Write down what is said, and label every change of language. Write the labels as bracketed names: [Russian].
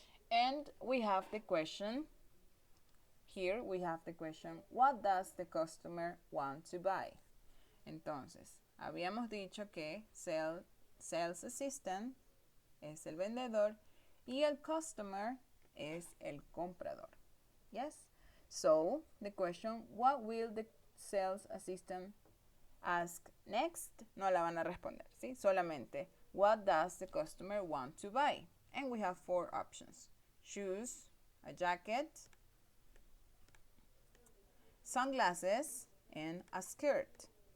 [English] And we have the question, here we have the question, what does the customer want to buy? [Spanish] Entonces, habíamos dicho que sales assistant es el vendedor y el customer es el comprador. [English] Yes? So, the question, what will the sales assistant ask next? [Spanish] No la van a responder, ¿sí? Solamente, [English] what does the customer want to buy? And we have 4 options. Shoes, a jacket, sunglasses, and a skirt.